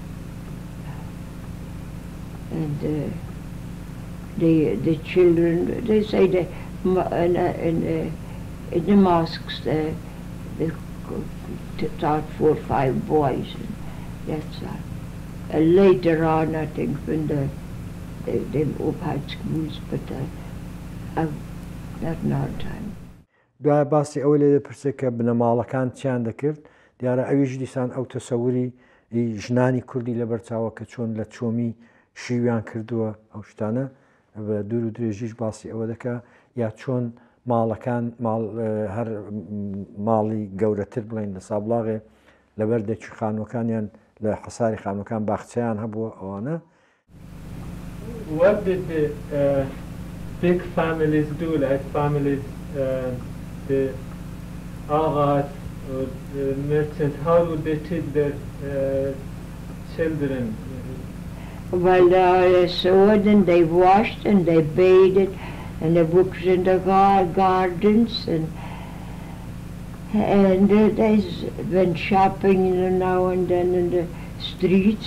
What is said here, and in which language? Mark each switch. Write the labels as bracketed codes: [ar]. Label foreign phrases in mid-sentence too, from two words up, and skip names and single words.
[en] And the children, they say that in the mosques they taught 4 or 5 boys, and that's all. Later on, I think, when they had schools, but not in our time. [ckb] دوای باسی ئەوە لێ دەپرسێت کە بنەماڵەکان چیان دەکرد دیارە ئەویش دیسان ئەو تەسەووری ژنانی کوردی لە بەرچاوە کە چۆن لە چۆمی شیویان کردووە ئەو شتانە بە دوور و درێژیش باسی ئەوە دەکا یا چۆن ماڵەکان هەر ماڵی گەورەتر بڵێن لە سابڵاغێ لەبەر دەچی خانوەکانیان لە حەساری خانوەکان باخچەیان هەبووە ئەوانە. [en] What did the big families do, like families, the aghas or the merchants, how would they teach their children? Well, they sewed and they washed and they bathed and they worked in the gardens and they went shopping now and then in the streets.